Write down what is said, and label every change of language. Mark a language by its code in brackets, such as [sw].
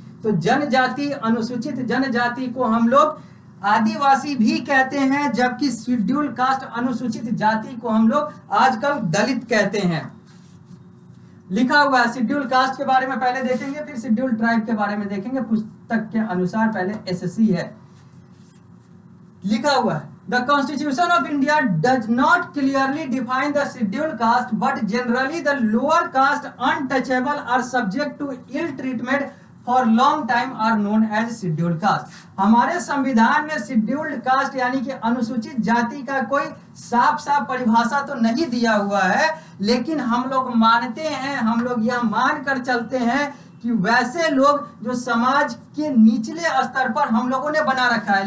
[hi] तो जनजाति, अनुसूचित जनजाति को हम लोग आदिवासी भी कहते हैं, जबकि शेड्यूल्ड कास्ट अनुसूचित जाति को हम लोग आजकल दलित कहते हैं। लिखा हुआ है शेड्यूल्ड कास्ट के बारे में पहले देखेंगे, फिर शेड्यूल्ड ट्राइब के बारे में देखेंगे। पुस्तक के अनुसार पहले एससी है, लिखा हुआ है [en] The Constitution of India does not clearly define the scheduled caste, but generally the lower caste untouchable are subject to ill treatment for long time are known as scheduled caste। [hi] हमारे संविधान में scheduled caste यानी कि अनुसूचित जाति का कोई साफ साफ परिभाषा तो नहीं दिया हुआ है, लेकिन हम लोग मानते हैं, हम लोग यह मान कर चलते हैं कि वैसे लोग जो समाज के निचले स्तर पर हम लोगों ने बना रखा है।